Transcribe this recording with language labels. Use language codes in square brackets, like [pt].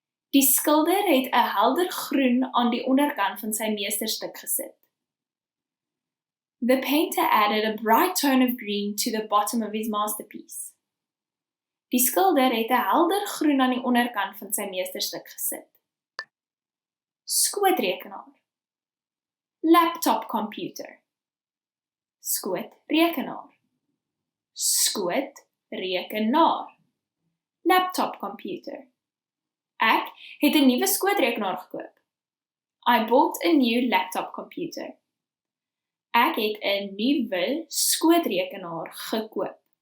[af] Die skilder het 'n helder groen aan die onderkant van sy meesterstuk gesit. [en] The painter added a bright tone of green to the bottom of his masterpiece. [af] Die skilder het 'n helder groen aan die onderkant van sy meesterstuk gesit. [en] Skootrekenaar, laptop computer. [af] Skootrekenaar, skootrekenaar, laptop computer. Ek het 'n nuwe skootrekenaar gekoop. [en] I bought a new laptop computer. [af] Ek het 'n nuwe skootrekenaar gekoop.